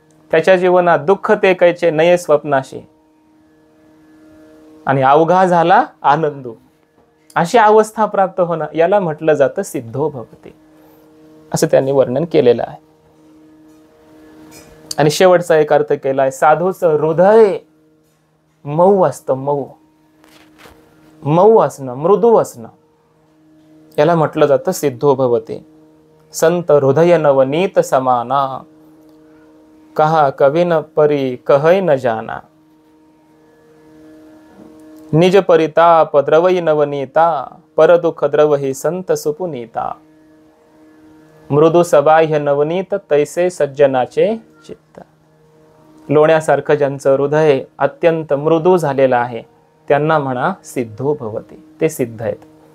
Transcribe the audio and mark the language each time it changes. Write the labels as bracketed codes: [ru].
[mr] त्याच्या जीवनात दुःख ते कैचे नये स्वप्नाशी आणि अवघा झाला आनंदू, अशी अवस्था प्राप्त होणं याला म्हटलं जातं सिद्धो भवति, असं त्यांनी वर्णन केलेलं आहे. आणि शेवटचा एक अर्थ केलाय, साधूचं हृदय मऊ असतं, मऊ असणं, मृदू असणं, याला म्हटलं जातं सिद्धो भवति. [awa] संत हृदय नवनीत समाना, कहा कवि न परी कहै न जाना, निज परिताप द्रवई नवनीता, पर दुख द्रवही संत सुपुनीता. [mr] मृदू सबाह्य नवनीत तैसे सज्जनाचे चित्त. लोण्यासारखं ज्यांचं हृदय अत्यंत मृदू झालेलं आहे त्यांना म्हणा सिद्धो भवति, ते सिद्ध आहेत.